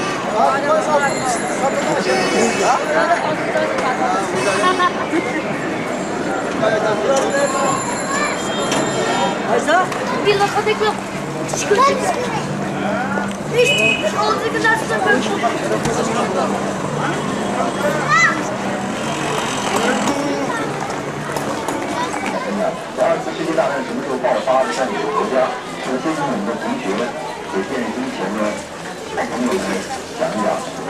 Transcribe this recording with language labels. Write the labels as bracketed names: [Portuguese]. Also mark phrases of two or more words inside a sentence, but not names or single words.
[Turkish] Bir lokma tek yok. Çıkar. Hiç olduğu kadar sıfır. [Chinese] 世界大战什么时候爆发的？在哪个国家？首先跟我们的同学给电视机前的朋友们讲一讲。